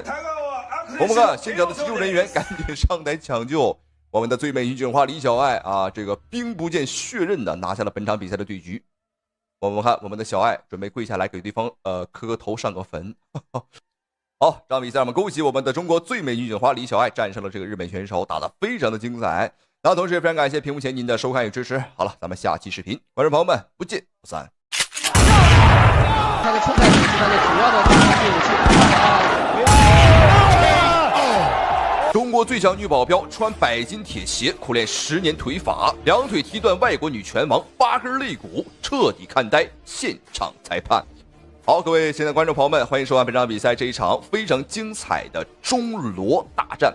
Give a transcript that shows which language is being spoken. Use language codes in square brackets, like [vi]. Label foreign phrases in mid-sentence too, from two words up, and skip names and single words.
[zh] 我們看現場的急救人員趕緊上台搶救。我們的最美女警花李小愛啊，這個兵不見血刃的拿下了本場比賽的對局。我們看我們的小愛準備跪下來給對方磕個頭上個墳。好，這場比賽我們恭喜我們的中國最美女警花李小愛戰勝了這個日本選手，打得非常的精彩。那同時也非常感謝屏幕前您的收看與支持。好了，咱們下期視頻，觀眾朋友們不見不散。他的出彩是他的主要的攻擊武器。中國最强女保鏢穿100斤鐵鞋，苦練10年腿法，2腿踢斷外國女拳王8根肋骨，徹底看呆現場裁判。好，各位親愛的觀眾朋友們，歡迎收看本場比賽這一場非常精彩的中羅大戰。